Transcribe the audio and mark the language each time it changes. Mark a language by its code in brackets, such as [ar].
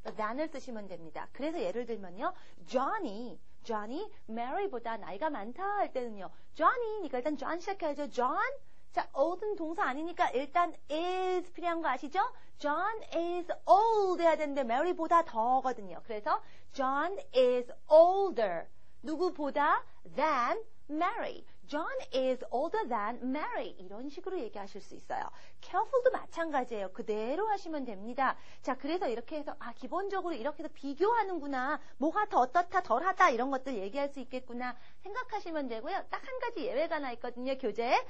[ko] than을 쓰시면 됩니다. 그래서 예를 들면요. Johnny Mary보다 나이가 많다 할 때는요. Johnny니까 일단 John 시작해야죠. John 자, old은 동사 아니니까 일단 is 필요한 거 아시죠? [en] John is old [ko] 해야 되는데 Mary보다 더거든요. 그래서 [en] John is older. [ko] 누구보다 [en] than Mary. John is older than Mary. [ko] 이런 식으로 얘기하실 수 있어요. careful도 마찬가지예요. 그대로 하시면 됩니다. 자, 그래서 이렇게 해서 기본적으로 이렇게 해서 비교하는구나. 뭐가 더 어떻다, 덜하다 이런 것들 얘기할 수 있겠구나 생각하시면 되고요. 딱 한 가지 예외가 하나 있거든요. 교재에.